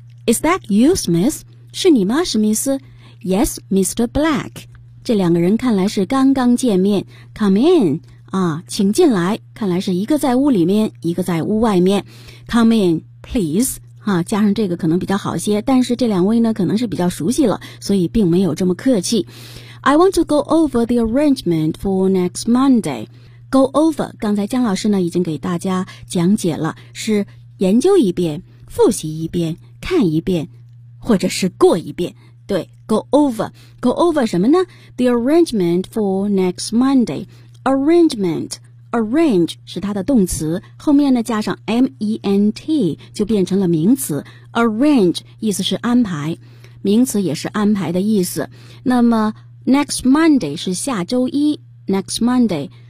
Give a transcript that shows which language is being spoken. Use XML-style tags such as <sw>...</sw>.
<en>Is that you, Smith?</en> <zh>是你吗史密斯？</zh> <en>Yes, Mr. Black.</en> <zh>这两个人看来是刚刚见面。</zh> <en>Come in.</en> <zh>啊，请进来。看来是一个在屋里面，一个在屋外面。</zh> <en>Come in, please.</en> <zh>啊，加上这个可能比较好些，但是这两位呢，可能是比较熟悉了，所以并没有这么客气。</zh> <en>I want to go over the arrangement for next Monday. Go over.</en> <zh>刚才姜老师呢，已经给大家讲解了，是研究一遍，复习一遍，看一遍，或者是过一遍。对 go over 什么呢</zh> <en>the arrangement for next Monday</en> <zh>arrangement arrange 是它的动词后面呢加上 ment 就变成了名词 arrange 意思是安排名词也是安排的意思那么 next Monday 是下周一</zh> <en>next Monday.</en>